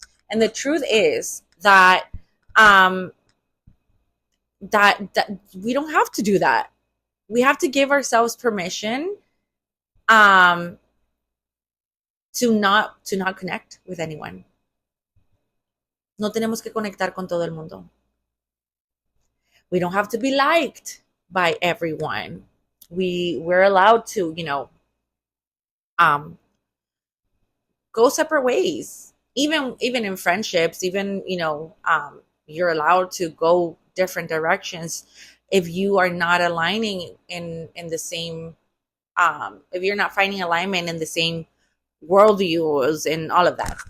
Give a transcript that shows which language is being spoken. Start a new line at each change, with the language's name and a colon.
English: And the truth is that that we don't have to do that. We have to give ourselves permission to not connect with anyone.
Spanish: No tenemos que conectar con todo el mundo.
English: We don't have to be liked by everyone. We're allowed to, go separate ways. Even in friendships, even, you're allowed to go different directions if you are not aligning in the same, if you're not finding alignment in the same worldviews and all of that.